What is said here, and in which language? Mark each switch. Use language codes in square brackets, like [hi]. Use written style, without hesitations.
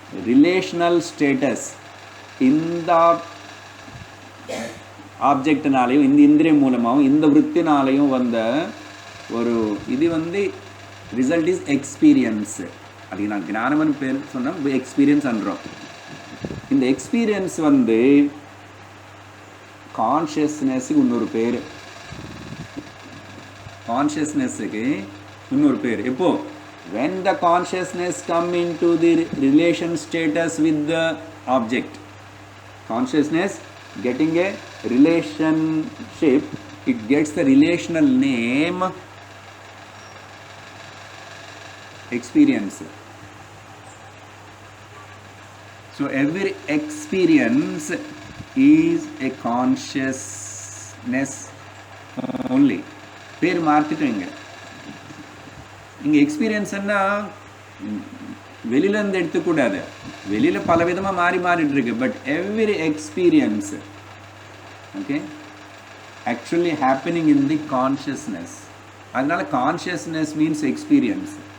[ta] Relational status இந்த ஆப்ஜெக்டினாலையும் இந்த இந்திரிய மூலமாகவும் இந்த விருத்தினாலையும் வந்த ஒரு இது ரிசல்ட் இஸ் எக்ஸ்பீரியன்ஸ். அதுக்கு நான் ஞானம்னு பேர் சொன்னால் எக்ஸ்பீரியன்ஸ் அன்றோம். இந்த எக்ஸ்பீரியன்ஸ் கான்ஷியஸ்னஸுக்கு இன்னொரு பேர், கான்ஷியஸ்னஸுக்கு இன்னொரு பேர். எப்போ? [en] when the consciousness come into the relation status with the object, consciousness getting a relationship, it gets the relational name experience. So every experience is a consciousness only. [ta] பேர் மாற்றிட்டோங்க. இங்கே எக்ஸ்பீரியன்ஸ்ன்னா வெளியிலேருந்து எடுத்துக்கூடாது, வெளியில் பல விதமாக மாறிட்டு இருக்கு. [en] But every experience okay actually happening in the consciousness. அதனால consciousness means experience.